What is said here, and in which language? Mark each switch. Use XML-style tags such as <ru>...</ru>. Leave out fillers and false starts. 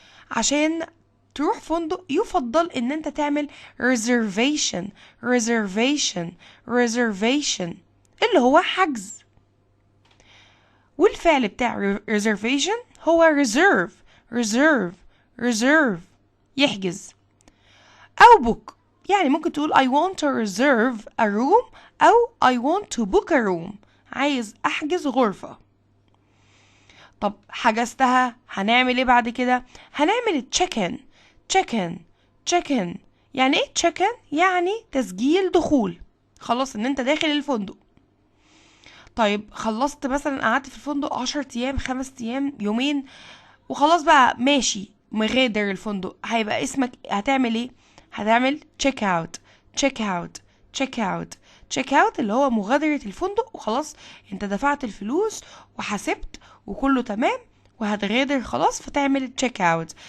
<ar>عشان تروح فندق يفضل ان انت تعمل</ar> <en>reservation reservation reservation</en> <ar>اللي هو حجز. والفعل بتاع</ar> <en>reservation</en> <ar>هو</ar> <en>reserve reserve reserve،</en> <ar>يحجز. أو</ar> <en>book،</en> <ar>يعني ممكن تقول</ar> <en>I want to reserve a room</en> <ar>أو</ar> <en>I want to book a room،</en> <ar>عايز أحجز غرفة. طب حجزتها، هنعمل ايه بعد كده؟ هنعمل</ar> <en>check-in check-in check-in.</en> <ar>يعني ايه check-in؟ يعني تسجيل دخول، خلاص ان انت داخل الفندق. طيب خلصت مثلا، قعدت في الفندق 10 ايام 5 ايام يومين وخلاص بقى ماشي مغادر الفندق، هيبقى اسمك هتعمل ايه؟ هتعمل</ar> <en>check out check out check out</en> <ar>check out، اللي هو مغادرة الفندق، وخلاص انت دفعت الفلوس وحسبت وكله تمام وهتغادر خلاص، فتعمل check out.</ar>